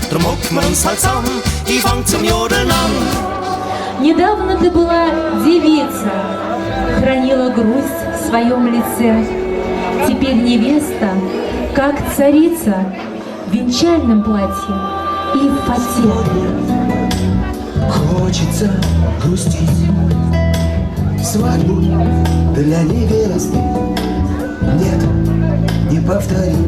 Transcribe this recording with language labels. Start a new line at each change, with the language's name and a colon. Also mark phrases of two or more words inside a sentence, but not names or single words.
German: Drum hocken wir uns halt zusammen, ich fang zum Jodeln an.
Russian: Недавно ты была девица, хранила грусть в своем лице. Теперь невеста, как царица, в венчальном платье и в фате. Хочется грустить, свадьбу для невесты нет, не повторить.